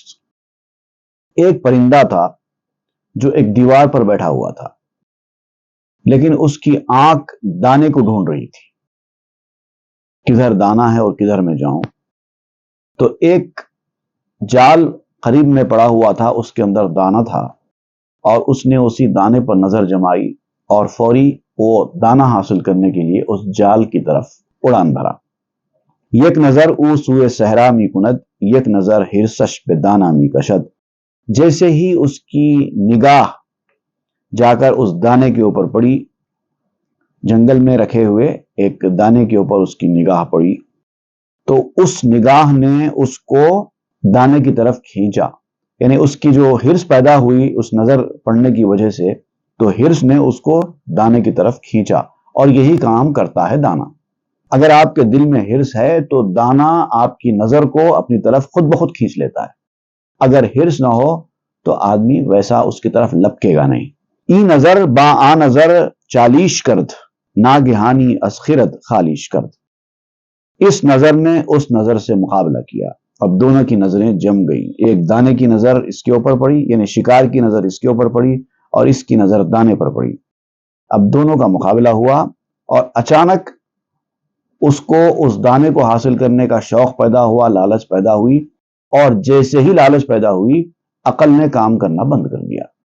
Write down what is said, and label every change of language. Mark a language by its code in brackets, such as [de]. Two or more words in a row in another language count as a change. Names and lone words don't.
[ur] ایک پرندہ تھا جو ایک دیوار پر بیٹھا ہوا تھا لیکن اس کی آنکھ دانے کو ڈھونڈ رہی تھی، کدھر دانا ہے اور کدھر میں جاؤں۔ تو ایک جال قریب میں پڑا ہوا تھا، اس کے اندر دانا تھا اور اس نے اسی دانے پر نظر جمائی اور فوری وہ دانا حاصل کرنے کے لیے اس جال کی طرف اڑان بھرا۔ [fa] یک نظر او سوئے صحرا می کند، یک نظر حرصش بے دانا می کشد۔ [ur] جیسے ہی اس کی نگاہ جا کر اس دانے کے اوپر پڑی، جنگل میں رکھے ہوئے ایک دانے کے اوپر اس کی نگاہ پڑی تو اس نگاہ نے اس کو دانے کی طرف کھینچا، یعنی اس کی جو حرص پیدا ہوئی اس نظر پڑنے کی وجہ سے، تو حرص نے اس کو دانے کی طرف کھینچا۔ اور یہی کام کرتا ہے دانا۔ اگر آپ کے دل میں حرص ہے تو دانا آپ کی نظر کو اپنی طرف خود بخود کھینچ لیتا ہے، اگر حرص نہ ہو تو آدمی ویسا اس کی طرف لپکے گا نہیں۔ [fa] ای نظر با آ نظر چالیش کرد، ناگہانی از خرد خالیش کرد۔ [ur] اس نظر نے اس نظر سے مقابلہ کیا، اب دونوں کی نظریں جم گئی۔ ایک دانے کی نظر اس کے اوپر پڑی، یعنی شکار کی نظر اس کے اوپر پڑی اور اس کی نظر دانے پر پڑی۔ اب دونوں کا مقابلہ ہوا اور اچانک اس کو اس دانے کو حاصل کرنے کا شوق پیدا ہوا، لالچ پیدا ہوئی، اور جیسے ہی لالچ پیدا ہوئی عقل نے کام کرنا بند کر دیا۔